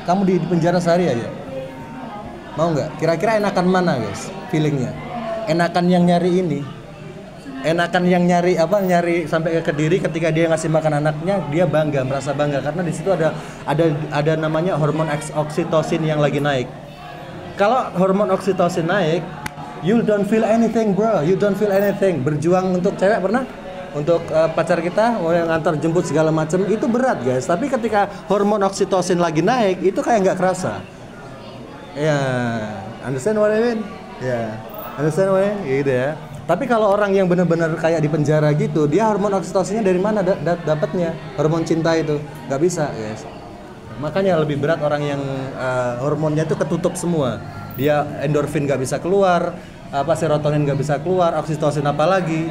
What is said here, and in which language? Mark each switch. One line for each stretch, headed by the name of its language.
Indonesian: Kamu di penjara sehari aja. Mau nggak? Kira-kira enakan mana guys? Feelingnya? Enakan yang nyari ini? Enakan yang nyari sampai ke Kediri ketika dia ngasih makan anaknya, dia bangga, merasa bangga karena di situ ada namanya hormon oksitosin yang lagi naik. Kalau hormon oksitosin naik,
English: you don't feel anything bro, you don't feel anything.
Indonesian: Berjuang untuk cewek pernah? Untuk pacar kita, yang ngantar jemput segala macam itu berat guys. Tapi ketika hormon oksitosin lagi naik, itu kayak nggak kerasa.
English: Ya, understand what I mean? Ya, understand what I mean?
Indonesian: Gitu ya. Tapi kalau orang yang benar-benar kayak di penjara gitu, dia hormon oksitosinnya dari mana dapatnya? Hormon cinta itu nggak bisa guys. Makanya lebih berat orang yang hormonnya itu ketutup semua. Dia endorfin nggak bisa keluar, serotonin nggak bisa keluar, oksitosin apalagi.